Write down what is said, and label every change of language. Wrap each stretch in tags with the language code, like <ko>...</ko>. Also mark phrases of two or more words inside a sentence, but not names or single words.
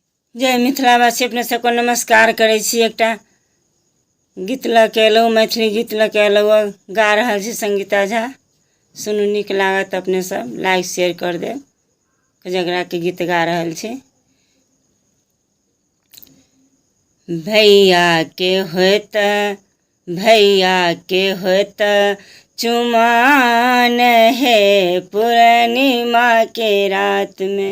<mai>जय मिथिलावासी, अपने सबको नमस्कार करै छी। एकटा गीत लऽ के अयलहुँ, मैथिली गीत लऽ के अयलहुँ, गा रहल छी संगीता झा। सुनू, नीक लागत, अपने सब</mai> <en>like share</en> <mai>कर देब जकरा के गीत गा रहल छी। भैया के होत चुमान है पूर्णिमा के रात में।</mai>